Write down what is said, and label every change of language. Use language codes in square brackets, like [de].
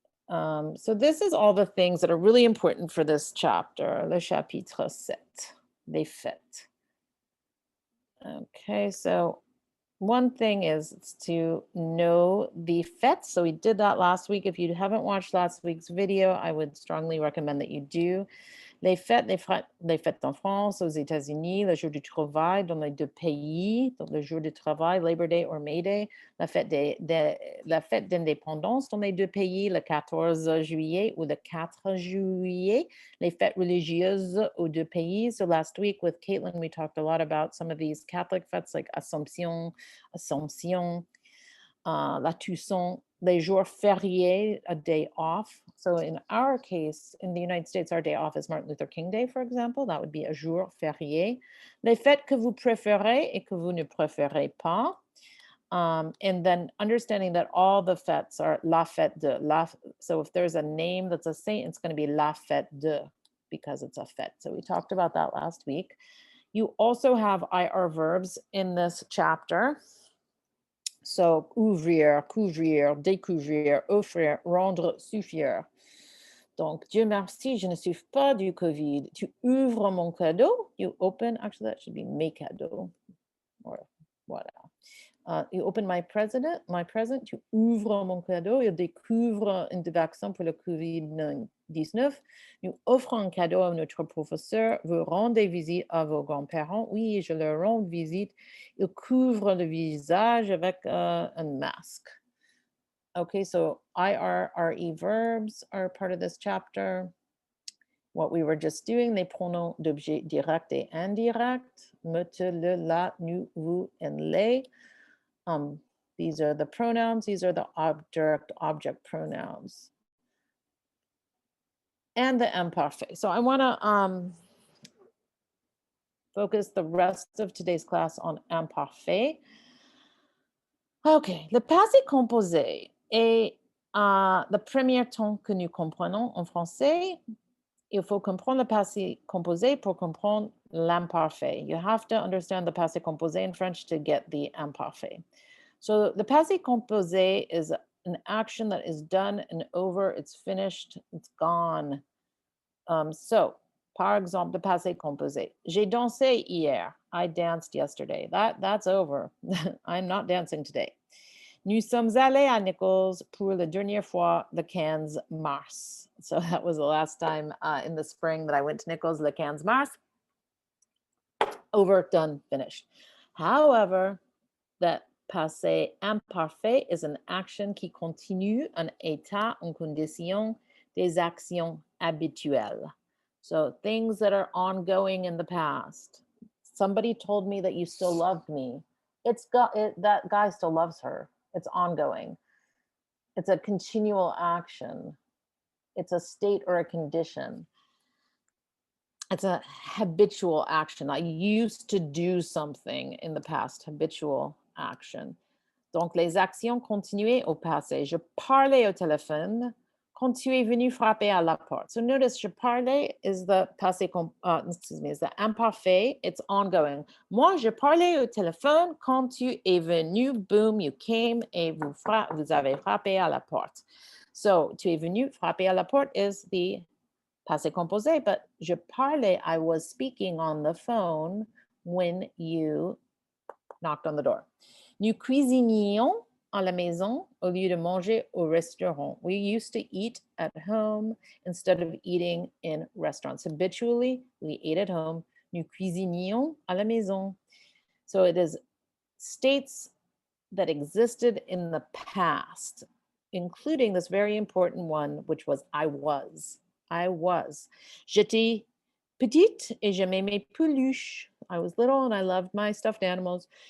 [en] So this is all the things that are really important for this chapter, [fr] le chapitre 7, les fêtes. [en] Okay, so one thing is to know the fêtes. So we did that last week. If you haven't watched last week's video, I would strongly recommend that you do. [fr] Les fêtes en France, aux États-Unis, le jour du travail dans les 2 pays, donc le jour du travail, Labor Day or May Day, la fête d'indépendance dans les 2 pays, le 14 juillet ou le 4 juillet, les fêtes religieuses aux 2 pays. [en] So last week with Caitlin, we talked a lot about some of these Catholic fêtes like Assomption, la Toussaint, [fr] les jours fériés, [en] a day off. So in our case, in the United States, our day off is Martin Luther King Day, for example. That would be a jour férié. [fr] Les fêtes que vous préférez et que vous ne préférez pas. [en] And then understanding that all the fêtes are la fête de. So if there's a name that's a saint, it's going to be la fête de because it's a fête. So we talked about that last week. You also have IR verbs in this chapter. [fr] So, ouvrir, couvrir, découvrir, offrir, rendre, suffire. Donc, Dieu merci, je ne souffre pas du Covid. Tu ouvres mon cadeau. [en] You open, actually, that should be mes cadeaux. Or, voilà. You open my present. [fr] Tu ouvres mon cadeau. Il découvre un vaccin pour le COVID-19. Nous offrons un cadeau à notre professeur. Vous rendez visite à vos grands-parents. Oui, je leur rends visite. Il couvre le visage avec un masque. [en] Okay, so IRRE verbs are part of this chapter. What we were just doing, [fr] les pronoms d'objet direct et indirect. [en] Me, te, le, la, nous, vous, and les. These are the pronouns. These are the object pronouns. And the imparfait. So I want to focus the rest of today's class on imparfait. [fr] Okay, le passé composé est le premier temps que nous comprenons en français. Il faut comprendre le passé composé pour comprendre l'imparfait. [en] You have to understand the passé composé in French to get the imparfait. So the passé composé is an action that is done and over, it's finished, it's gone. So, [fr] par exemple, [en] the passé composé. [fr] J'ai dansé hier. [en] I danced yesterday. That's over. I'm not dancing today. [fr] Nous sommes allés à Nichols pour la dernière fois le 15 mars. [en] So that was the last time in the spring that I went to Nichols, le 15 mars. Over, done, finished. However, the passé imparfait is an action [fr] qui continue, un état, une condition, des actions habituelles. [en] So things that are ongoing in the past. Somebody told me that you still loved me. That guy still loves her. It's ongoing. It's a continual action. It's a state or a condition. It's a habitual action. I used to do something in the past, habitual action. [fr] Donc, les actions continuées au passé. Je parlais au téléphone quand tu es venu frapper à la porte. [en] So notice, [fr] je parlais [en] is the passé, is the imparfait. It's ongoing. [fr] Moi, je parlais au téléphone quand tu es venu, [en] boom, you came, [fr] et vous avez frappé à la porte. [en] So, [fr] tu es venu frapper à la porte [en] is the passé composé, but [fr] je parlais, [en] I was speaking on the phone when you knocked on the door. [fr] Nous cuisinions à la maison au lieu de manger au restaurant. [en] We used to eat at home instead of eating in restaurants. Habitually, we ate at home. [fr] Nous cuisinions à la maison. [en] So it is states that existed in the past, including this very important one, which was I was. I was. [fr] J'étais petite et j'aimais mes peluches. [en] I was little and I loved my stuffed animals.